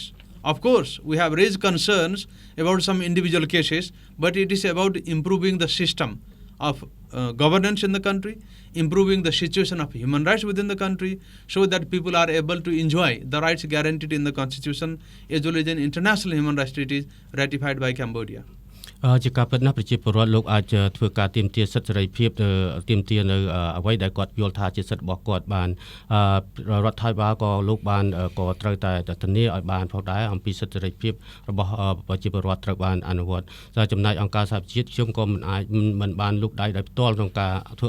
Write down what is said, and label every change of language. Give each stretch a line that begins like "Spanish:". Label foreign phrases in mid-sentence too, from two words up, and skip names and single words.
English: Of course, we have raised concerns about some individual cases, but it is about improving the system of governance in the country, improving the situation of human rights within the country, so that people are able to enjoy the rights guaranteed in the Constitution as well as in international human rights treaties ratified by Cambodia.
Khmer: ជាការពិតណាស់ប្រជាពលរដ្ឋលោកអាចធ្វើការទាមទារសិទ្ធិសេរីភាពទាមទារនៅអ្វីដែលគាត់យល់ថាជាសិទ្ធិរបស់គាត់បានរដ្ឋាភិបាលក៏លោកបានក៏ត្រូវតែធានាឲ្យបាន ផងដែរអំពីសិទ្ធិសេរីភាពរបស់ប្រជាពលរដ្ឋត្រូវបានអនុវត្តតែចំណែកអង្គការសហប្រជាជាតិខ្ញុំក៏មិនបានលូកដៃដោយផ្ទាល់ក្នុងការធ្វើ